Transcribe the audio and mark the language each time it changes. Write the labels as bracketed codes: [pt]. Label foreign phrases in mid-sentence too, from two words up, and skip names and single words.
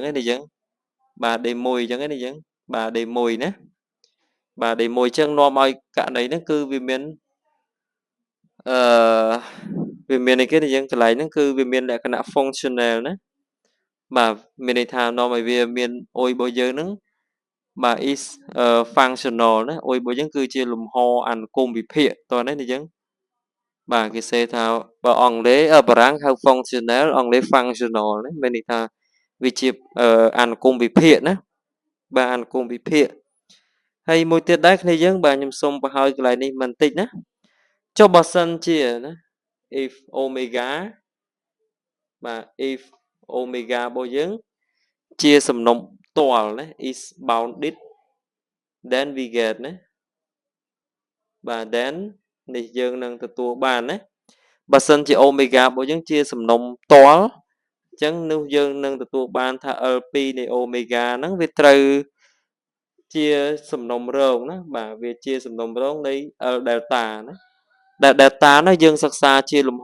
[km] នេះយើងបាទ D1 អញ្ចឹងនេះយើងបាទ D1 ណាបាទ D1 អញ្ចឹងនាំឲ្យករណីហ្នឹងគឺវាមានអឺវាមានអីគេយើងកន្លែងហ្នឹងគឺវាមានលក្ខ ណៈ functional ណាបាទមានន័យថានាំឲ្យវាមានអ៊ុយរបស់យើងហ្នឹងបាទ [en] is functional [km] ណាអ៊ុយរបស់យើងគឺជា លំហអនុគមវិភាគតោះនេះយើងបាទគេសេថាបើអង់គ្លេសបារាំងហៅ functional អង់គ្លេស functional ណាមានន័យថាវាជាអនុគមវិភាគណាបាទអនុគមវិភាគហើយមួយទៀតដែរគ្នាយើងបាទខ្ញុំសូមបង្ហើយកន្លែងនេះបន្តិចណាចុះបើសិនជាណា [en] if omega [km] បាទ [en] if omega [km] របស់យើងជាសំណុំផ្ទាល់ណា [en] is bounded then we get [km] ណាបាទ then នេះយើងនឹងទទួលបានណាបើសិនជា omega របស់យើងជាសំណុំផ្ទាល់អញ្ចឹងនោះយើងនឹងទទួលបានថា L2 នៃ omega ហ្នឹង វាត្រូវជាសំណុំរងណាបាទវាជាសំណុំរងនៃ L delta ណាដែល delta នោះយើងសិក្សាជាលំហ